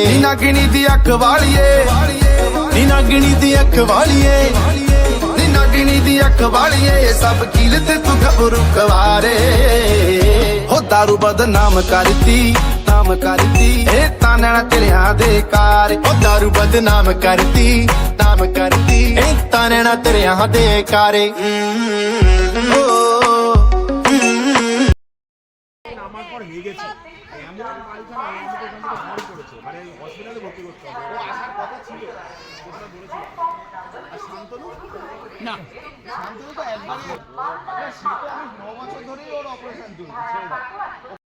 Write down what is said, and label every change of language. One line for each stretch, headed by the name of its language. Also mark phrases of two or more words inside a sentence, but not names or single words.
Punjabi: ਨੀ ਨਾਗਣੀ ਦੀ ਅੱਖ ਵਾਲੀਏ, ਨੀ ਨਾਗਣੀ ਦੀ ਅੱਖ ਵਾਲੀਏ, ਨੀ ਨਾਗਣੀ ਦੀ ਅੱਖ ਵਾਲੀਏ, ਸਭ ਕੀਲ ਤੇ ਤੂੰ ਗੱਭਰੂ ਕਵਾਰੇ। ਹੋ ਦਾਰੂ ਬਦਨਾਮ ਕਰਤੀ ਇਹ ਤਾਨਣਾ ਤੇਰਿਆਂ ਦੇ ਕਾਰ। ਹੋ ਦਾਰੂ ਬਦਨਾਮ ਕਰਤੀ ਇਹ ਤਾਨਣਾ ਤੇਰਿਆਂ ਦੇ ਕਾਰੇ।
Bangla: আমার পর হয়ে গেছে এমন মালখানা আমাকে এখান থেকে ফোন করেছে, মানে হসপিটালে ভর্তি করতে হবে। ও আসার কথা ছিল, কোথাও বলেছিল। আর শান্তনু না, শান্তনু তো একবারে সে তো আমি 9 বছর ধরেই ওর অপারেশন চলছে।